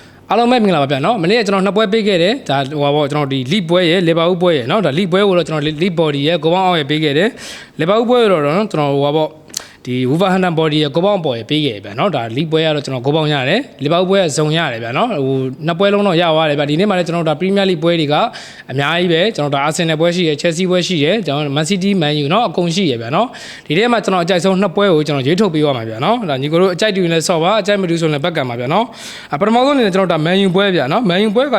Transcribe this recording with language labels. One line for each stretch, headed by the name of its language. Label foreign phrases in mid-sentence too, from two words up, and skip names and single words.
Burmese: အားလုံးပဲမင်္ဂလာပါဗျာနော်မနေ့ကကျွန်တော်နှစ်ပွဲပေးခဲ့တယ်ဒါဟိုပါပေါ့ကျွန်တော်ဒီ lead ပွဲရယ် Liverpool ပွဲရယ်နော်ဒါ lead ပွဲကိုတော့ကျွန်တော်
English: lead body
Burmese: ရယ်ကိုပေါင်းအောင်ရယ်ပေးခဲ့တယ် Liverpool ပွဲတော့ကျွန်တော်ဟိုပါပေါ့ဒီ Wolverhampton body ရယ်ကိုပေါင်းပေါ်ရယ်ပေးခဲ့ဗျာနော်ဒါ lead ပွဲကတော့ကျွန်တော်ကိုပေါင်းရတယ် Liverpool ပွဲကဇုံရတယ်ဗျာနော်ဟိုနှစ်ပွဲလုံးတော့ရသွားတယ်ဗျာဒီနေ့မှလည်းကျွန်တော်ဒါ Premier League ပွဲတွေကအများကြီး ပဲကျွန်တော်ဒါ Arsenal ပွဲရှိရယ် Chelsea ပွဲရှိရယ်ကျွန်တော် Man City Man U နော်အကုန်ရှိရယ်ဗျာနော်ဒီနေ့မှကျွန်တော်အကြိုက်ဆုံးနှစ်ပွဲကိုကျွန်တော်ရွေးထုတ်ပေးရမှာဗျာနော်ဒါညီကိုတို့အကြိုက်တူရင်လည်းဆော့ပါအကြိုက်မတူဆိုရင်လည်းဘက်ကံပါဗျာနော်ပထမဆုံးအနေနဲ့ကျွန်တော်ဒါ Man U ပွဲဗျာနော် Man U ပွဲက